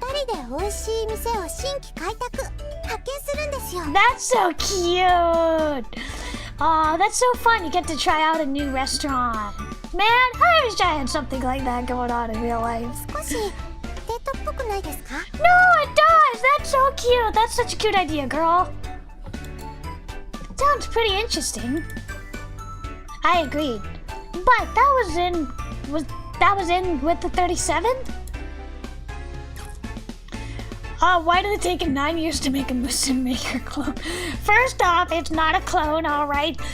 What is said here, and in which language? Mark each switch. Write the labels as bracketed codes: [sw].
[ja] 二人で美味しい店を新規開拓、発見するんですよ。 [en] That's so cute. That's so fun. You get to try out a new restaurant. Man, I wish I had something like that going on in real life. [ja] 少しデートっぽくないですか？ [en] No, it does. That's so cute. That's such a cute idea, girl. Sounds pretty interesting. I agreed. But that was in with the 37th? Why did it take him 9 years to make a Muslim Maker clone? First off, it's not a clone, alright.